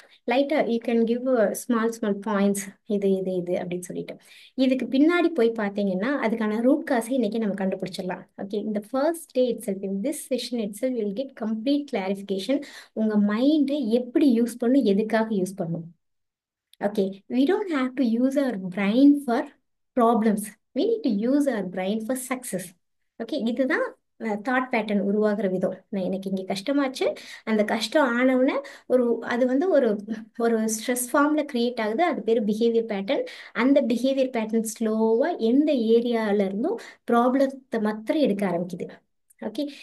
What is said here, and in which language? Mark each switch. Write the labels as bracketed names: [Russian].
[Tamil] லைட்டா [English] you can give small points, [Tamil] இது இது இது அப்படின்னு சொல்லிட்டு. இதுக்கு பின்னாடி போய் பார்த்தீங்கன்னா அதுக்கான ரூட் காசை இன்னைக்கு நம்ம கண்டுபிடிச்சிடலாம். [English] Okay, இந்த first day itself, in this session itself will get complete clarification. [Tamil] உங்க மைண்டை எப்படி யூஸ் பண்ணும், எதுக்காக யூஸ் பண்ணும். [English] Okay, we don't have to use our brain for problems. We need to use our brain for success. [Tamil] Okay, இதுதான் thought pattern உருவாகிற விதம். நான் எனக்கு இங்கே கஷ்டமாச்சு, அந்த கஷ்டம் ஆனவுடனே அது வந்து ஒரு ஸ்ட்ரெஸ் ஃபார்ம்ல கிரியேட் ஆகுது. அது பேர் பிஹேவியர் பேட்டர்ன். அந்த பிஹேவியர் பேட்டர்ன் ஸ்லோவா எந்த ஏரியால இருந்தும் ப்ராப்ளத்தை மாத்திரம் எடுக்க ஆரம்பிக்குது. ஓகே.